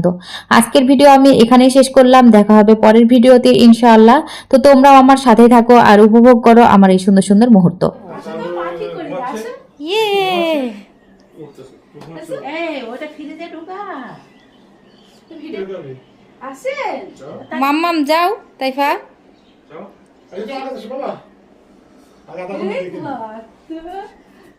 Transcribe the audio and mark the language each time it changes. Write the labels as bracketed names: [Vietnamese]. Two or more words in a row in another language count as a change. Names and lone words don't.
[Bangla] আজকের ভিডিও আমি এখানেই শেষ করলাম, দেখা হবে পরের ভিডিওতে ইনশাআল্লাহ। তো তোমরাও আমার সাথে থাকো আর উপভোগ করো আমার এই সুন্দর সুন্দর মুহূর্ত। ইয়ে মাম্মাম যাও তাইফা। [Portuguese] Aí fala, deixa eu falar. Aí ela tá comigo aqui.